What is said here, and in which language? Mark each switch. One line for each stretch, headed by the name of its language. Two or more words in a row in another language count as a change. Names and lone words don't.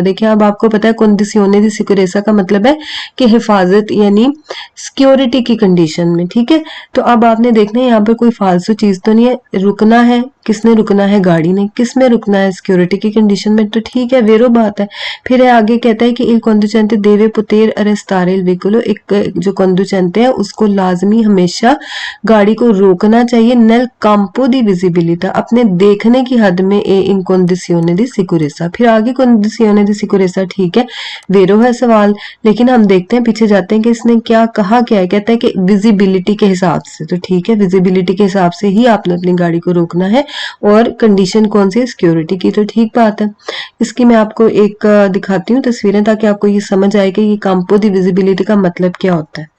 Urdu: دیکھیے اب آپ کو پتا ہے
Italian: condizione di sicurezza
Urdu: کا مطلب ہے کہ حفاظت یعنی سکیورٹی کی کنڈیشن میں. ٹھیک ہے، تو اب آپ نے دیکھنا ہے یہاں پر کوئی فالتو چیز تو نہیں ہے، رکنا ہے، کس نے رکنا ہے، گاڑی نے. کس میں رکنا ہے، سکیورٹی کی کنڈیشن میں، تو ٹھیک ہے ویرو بات ہے. پھر ہے آگے کہتا ہے کہ
Italian: il conducente deve poter arrestare il veicolo,
Urdu: ایک جو conducente ہے اس کو لازمی ہمیشہ گاڑی کو روکنا چاہیے
Italian: nel campo di visibilità,
Urdu: اپنے دیکھنے کی حد میں، اے
Italian: in condizione di sicurezza।
Urdu: پھر آگے
Italian: condizione di sicurezza
Urdu: ٹھیک ہے ویرو ہے سوال، لیکن ہم دیکھتے ہیں پیچھے جاتے ہیں کہ اس نے کیا کہا، کیا ہے، کہتا ہے کہ ویزیبلٹی کے حساب سے. تو ٹھیک ہے، ویزیبلٹی کے حساب سے ہی آپ نے اپنی گاڑی کو روکنا ہے، اور کنڈیشن کون سی ہے، سکیورٹی کی. تو ٹھیک بات ہے، اس کی میں آپ کو ایک دکھاتی ہوں تصویریں، تاکہ آپ کو یہ سمجھ آئے کہ یہ
Italian: campo di visibilità
Urdu: کا مطلب کیا ہوتا ہے.